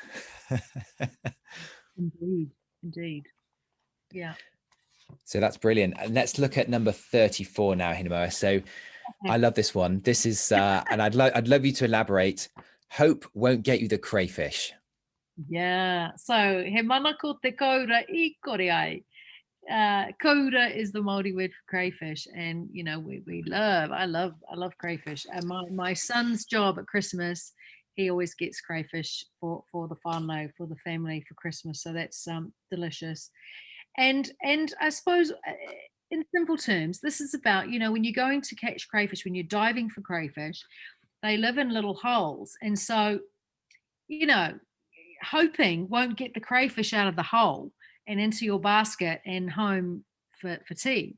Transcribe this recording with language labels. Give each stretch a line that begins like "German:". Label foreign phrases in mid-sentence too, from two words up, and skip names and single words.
English: Indeed. Yeah. So that's brilliant. And let's look at number 34 now, Hinemoa. So I love this one. This is, and I'd love you to elaborate. Hope won't get you the crayfish. Yeah.
Māori: So he mana ko te kaura I kore ai.
English: Kaura is the Māori word for crayfish, and you know I love crayfish. And my son's job at Christmas, he always gets crayfish for the whānau, for the family, for Christmas. So that's delicious. And I suppose, in simple terms, this is about, you know, when you're going to catch crayfish, when you're diving for crayfish, they live in little holes, and so, you know, hoping won't get the crayfish out of the hole and into your basket and home for tea.